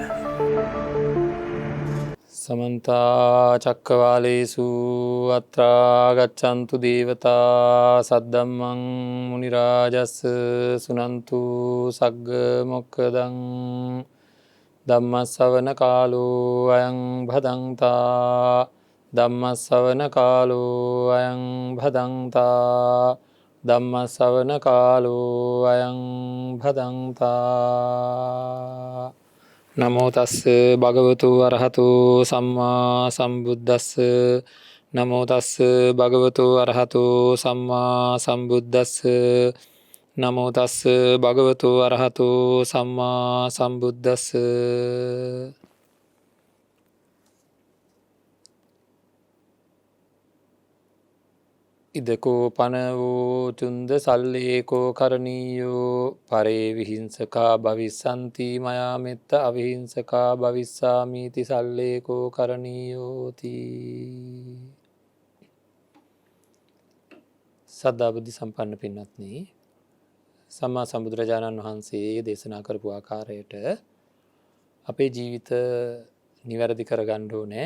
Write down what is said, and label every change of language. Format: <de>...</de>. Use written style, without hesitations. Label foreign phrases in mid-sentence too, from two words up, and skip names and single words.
<pi>සමන්ත චක්කවාලේසු අත්‍රා ගච්ඡන්තු දේවතා සද්දම්මං මුනි රාජස් සුනන්තු සග්ග මොක්ඛදං ධම්මස්සවන කාලෝ අයං භදංතා ධම්මස්සවන කාලෝ අයං භදංතා ධම්මස්සවන කාලෝ අයං භදංතා නමෝ තස්ස භගවතු අරහතු සම්මා සම්බුද්දස්ස නමෝ තස්ස භගවතු අරහතු සම්මා සම්බුද්දස්ස නමෝ තස්ස භගවතු අරහතු සම්මා සම්බුද්දස්ස ඉදකෝ පනවෝ චුන්ද සල්ලේකෝ කරණීයෝ පරේ විහිංසකා භවිස්සන්ති මයා මෙත්ත අවිහිංසකා භවිස්සාමීති සල්ලේකෝ කරණීයෝති.</pi> <si>සද්ධාබුද්ධි සම්පන්න පින්වත්නි, සම්මා සම්බුදුරජාණන් වහන්සේ දේශනා කරපු ආකාරයට අපේ ජීවිත නිවැරදි කරගන්න ඕනේ.</si>